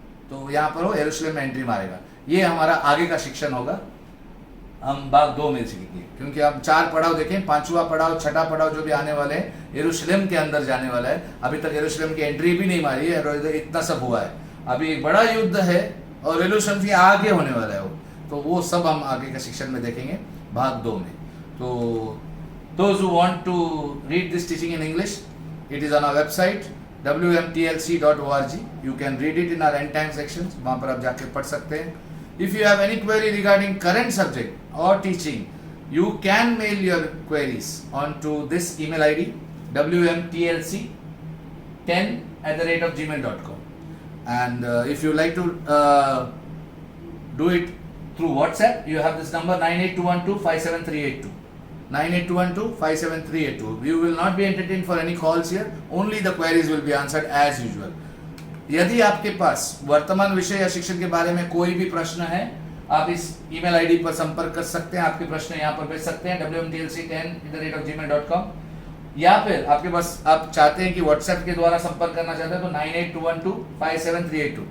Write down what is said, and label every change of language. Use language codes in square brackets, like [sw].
[hi] तो यहाँ पर वो यरूशलेम में एंट्री मारेगा। ये हमारा आगे का शिक्षण होगा, हम भाग 2 में सीखेंगे, क्योंकि अब 4 पड़ाव देखें, 5वां पड़ाव, 6ठा पड़ाव जो भी आने वाले हैं, यरूशलेम के अंदर जाने वाला है। अभी तक यरूशलेम की एंट्री भी नहीं मारी है, इतना सब हुआ है। अभी एक बड़ा युद्ध है और यरूशलेम से आगे होने वाला है वो सब हम आगे का शिक्षण में देखेंगे, भाग 2 में। [en] तो those who want to read this teaching in English, it is on our website wmtlc.org. You can read it in our end time sections, [hi] वहाँ पर आप जाके पढ़ सकते हैं। [en] If you have any query regarding current subject or teaching, you can mail your queries onto this email ID wmtlc10@gmail.com. And if you like to do it through WhatsApp, you have this number 98212-57382. 98212-57382. You will not be entertained for any calls here. Only the queries will be answered as usual. [hi] यदि आपके पास वर्तमान विषय या शिक्षण के बारे में कोई भी प्रश्न है, आप इस ईमेल आईडी पर संपर्क कर सकते हैं। आपके प्रश्न यहाँ पर भेज सकते हैं wmtlc10@gmail.com। या फिर आपके पास आप चाहते हैं कि व्हाट्सएप के द्वारा संपर्क करना चाहते हैं तो 98212-57382।